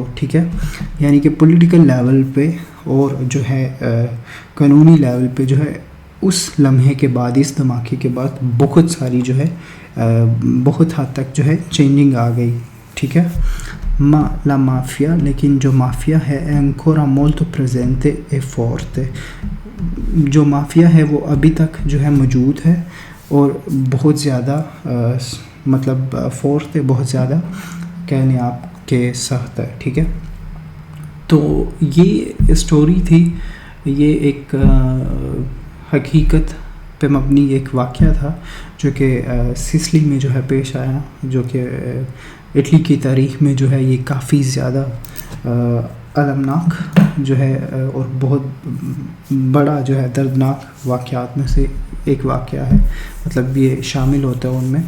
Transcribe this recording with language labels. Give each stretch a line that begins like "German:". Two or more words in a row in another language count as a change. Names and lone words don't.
Urdu: ٹھیک ہے، یعنی کہ
English: political level
Urdu: پے اور جو ہے قانونی لیول پے جو ہے اس لمحے کے بعد، اس دھماکے کے بعد بہت ساری جو ہے بہت حد تک جو ہے چینجنگ آ گئی. ٹھیک ہے,
Italian: la mafia,
Urdu: لیکن جو مافیا ہے
Italian: ancora molto presente e forte,
Urdu: جو مافیا ہے وہ ابھی تک جو ہے موجود ہے اور بہت زیادہ مطلب فورس ہے، بہت زیادہ کہنے آپ کے سخت ہے. ٹھیک ہے، تو یہ سٹوری تھی، یہ ایک حقیقت پے مبنی ایک واقعہ تھا جو کہ سسلی میں جو ہے پیش آیا، جو کہ اٹلی کی تاریخ میں جو ہے یہ کافی زیادہ المناک جو ہے اور بہت بڑا جو ہے دردناک واقعات میں سے ایک واقعہ ہے، مطلب یہ شامل ہوتا ہے ان میں.